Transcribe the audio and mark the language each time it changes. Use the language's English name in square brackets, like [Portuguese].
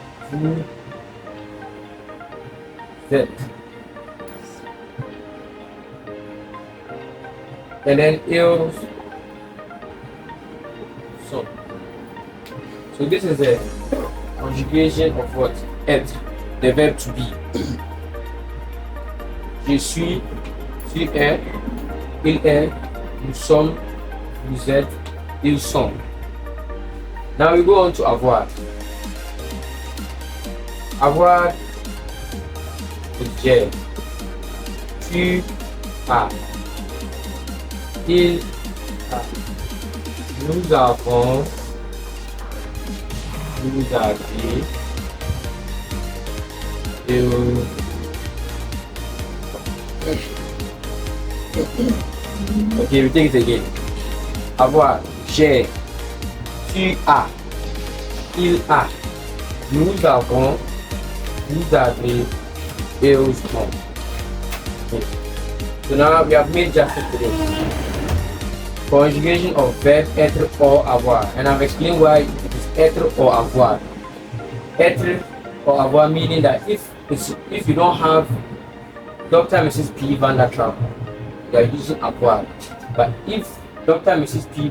[French] Vous êtes. [English] And then [French] ils sont. [English] So this is the conjugation of what? Être, the verb to be. [French] Je suis, tu es, il est, nous sommes, vous êtes, ils sont. [English] Now we go on to avoir. [French] Avoir is j'ai. Tu as. Il a. Nous avons. Vous avez. [English] Okay, we take it again. [French] Avoir, j'ai, tu as, il a, nous avons, vous avez, ils ont. [English] Okay. So now we have made justice to this. Conjugation of verb être or avoir, and I've explained why it is être or avoir. Être or avoir meaning that if you don't have Dr. and Mrs. P. Van der Trapp, you are using avoir. But if Dr. and Mrs. P.